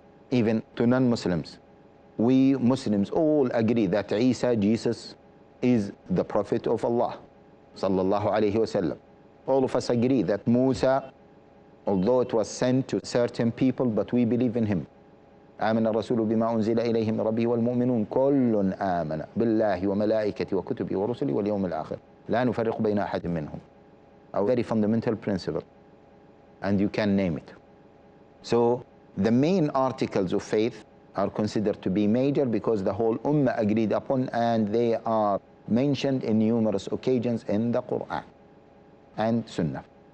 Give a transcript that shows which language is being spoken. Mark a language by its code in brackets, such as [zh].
[en] Even to non-Muslims, we Muslims all agree that Isa, Jesus, is the Prophet of Allah sallallahu alayhi wa sallam. All of us agree that Musa, although it was sent to certain people, but we believe in him. [ar] آمن الرسول بما أنزل إليه من ربه والمؤمنون كل آمن بالله وملائكته وكتبه ورسله واليوم الآخر لا نفرق بين أحد منهم. [en] A very fundamental principle, and you can name it. So the main articles of faith are considered to be major because the whole ummah agreed upon, and they are mentioned in numerous occasions in the Quran and Sunnah.